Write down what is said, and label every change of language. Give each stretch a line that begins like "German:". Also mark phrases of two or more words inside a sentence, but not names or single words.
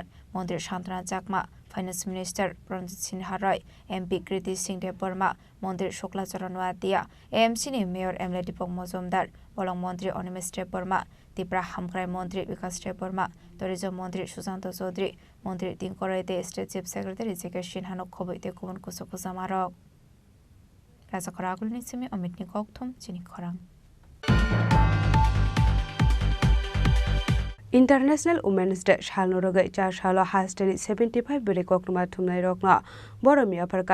Kok Borok: মন্ত্রী শান্তনা চাকমা
English: finance minister
Kok Borok: রঞ্জিত সিনহা রায় এমপি কৃতি সিং দেববর্মা মন্ত্রী শুক্লাচরণ ওয়াতিয়া এএমসিনি মেয়র এমএলএ দীপক মজুমদার বলং মন্ত্রী অনিমেষ দেববর্মা ত্রিপুরা হামক্রাই মন্ত্রী বিকাশ দেববর্মা ট্যুরিজম মন্ত্রী সুশান্ত চৌধুরী মন্ত্রী তিনকরাইতে
English: state chief secretary
Kok Borok: জেকে সিনহানক খবইতে গুবুন কুসুকুজামারক Raja Khoragul ni simi Amit ni Kokthum Chini Khorang.
English: International Women's Day
Kok Borok: Shalnoroga Char Shalo Hasteni 75 Bere Koknuma Thumnai Rokna Boromia Parka